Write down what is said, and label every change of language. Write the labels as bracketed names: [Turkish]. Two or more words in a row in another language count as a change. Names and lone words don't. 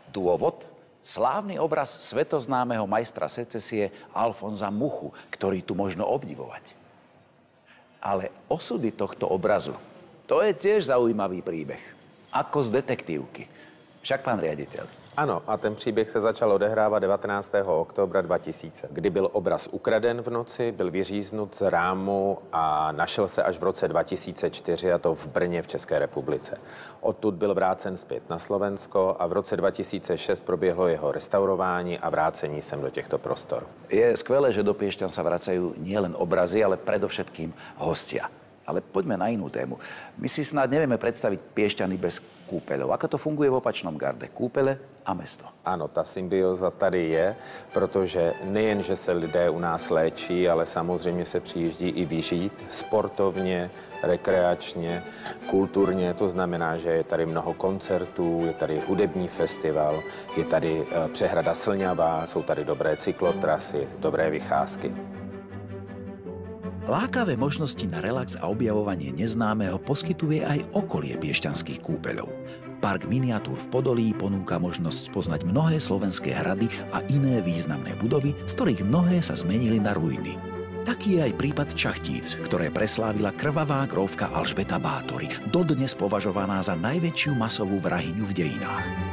[Slovak] Dôvod? Slávny obraz svetoznámeho majstra secesie Alfonza Muchu, ktorý tu možno obdivovať. Ale osudy tohto obrazu, to je tiež zaujímavý príbeh. Ako z detektívky. Však, pán riaditeľ. [Czech] Ano, a ten příběh se začal odehrávat 19. oktobra 2000, kdy byl obraz ukraden v noci, byl vyříznut z rámu a našel se až v roce 2004, a to v Brně v České republice. Odtud byl vrácen zpět na Slovensko a v roce 2006 proběhlo jeho restaurování a vrácení sem do těchto prostor. [Slovak] Je skvelé, že do Piešťan sa vracajú nielen obrazy, ale predovšetkým hostia. Ale poďme na inú tému. My si snad nevieme predstaviť Piešťany bez kúpeľov. Ako to funguje v opačnom garde? Kúpele a mesto. [Czech] Ano, ta symbioza tady je, protože nejen, že se lidé u nás léčí, ale samozřejmě se přijíždí i vyžít sportovně, rekreačně, kulturně. To znamená, že je tady mnoho koncertů, je tady hudební festival, je tady přehrada Slňavá, jsou tady dobré cyklotrasy, dobré vycházky. [Slovak] Lákavé možnosti na relax a objavovanie neznámeho poskytuje aj okolie piešťanských kúpeľov. Park miniatúr v Podolí ponúka možnosť poznať mnohé slovenské hrady a iné významné budovy, z ktorých mnohé sa zmenili na ruiny. Taký je aj prípad Čachtíc, ktoré preslávila krvavá grófka Alžbeta Báthori, dodnes považovaná za najväčšiu masovú vrahyňu v dejinách.